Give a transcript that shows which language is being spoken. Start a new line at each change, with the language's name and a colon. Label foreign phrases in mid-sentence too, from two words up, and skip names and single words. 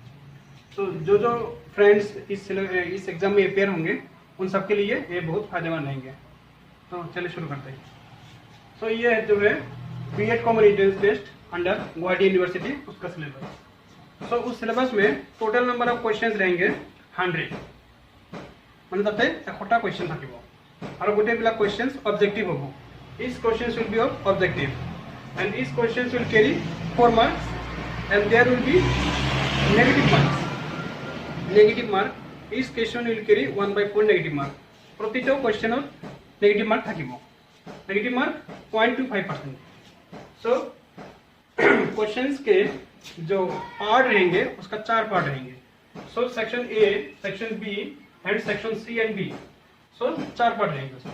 Hindi: तो जो फ्रेंड्स इस एग्ज़ाम में अपेयर होंगे उन सब के लिए ये बहुत फायदेमंद रहेंगे। तो चलिए शुरू करते हैं। तो ये जो है बीएड कॉमन एंट्रेंस टेस्ट अंडर गुवाहाटी यूनिवर्सिटी, उसका सिलेबस। उस सिलेबस में
English: total number of questions
Hindi: रहेंगे 100।
Assamese: মানে তাতে 100টা क्वेश्चन থাকিব আৰু গোটেইবিলাক
English: questions objective
Assamese: হ'ব।
English: Each questions will be of objective and each questions will carry 4 marks and there will be negative marks. Negative mark, each question will carry 1/4 negative mark.
Assamese: প্ৰতিটো क्वेश्चनত
English: negative mark
Assamese: থাকিব।
English: negative mark
Assamese: 0.25%।
Hindi: सो क्वेश्चंस के जो पार्ट रहेंगे उसका 4 पार्ट रहेंगे।
English: so section A, section B and section C and B.
Hindi: सो 4 पार्ट रहेंगे उसमें।